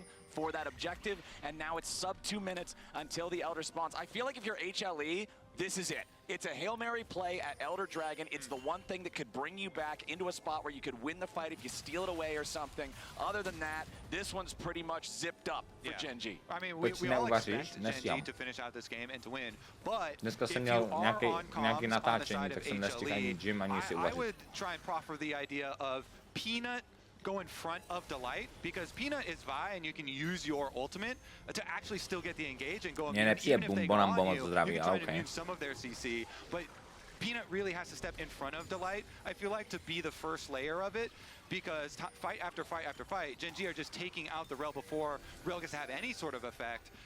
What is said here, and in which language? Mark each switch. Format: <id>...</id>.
<en>for that objective, and now it's sub 2 minutes until the Elder spawns. I feel like if you're HLE, This is it. It's a Hail Mary play at Elder Dragon. It's the one thing that could bring you back into a spot where you could win the fight if you steal it away or something. Other than that, this one's pretty much zipped up for Gen G. I mean, we all expect Gen G to finish out this game and to win, but</en> <cs>Dneska jsem měl nějaký natáčení, tak jsem nestihl ani gym, ani si</cs> <en>I</en> <cs>uvařit.</cs> <en>would try and proffer the idea of Peanut go in front of Delight, because Peanut is Vi and you can use your ultimate to actually still get the engage and go immune. Even if they go on you, you can try to immune some of their CC, but Peanut really has to step in front of Delight, I feel like, to be the first layer of it, because fight after fight after fight, Gen G are just taking out the Rel before Rel gets to have any sort of effect.</en>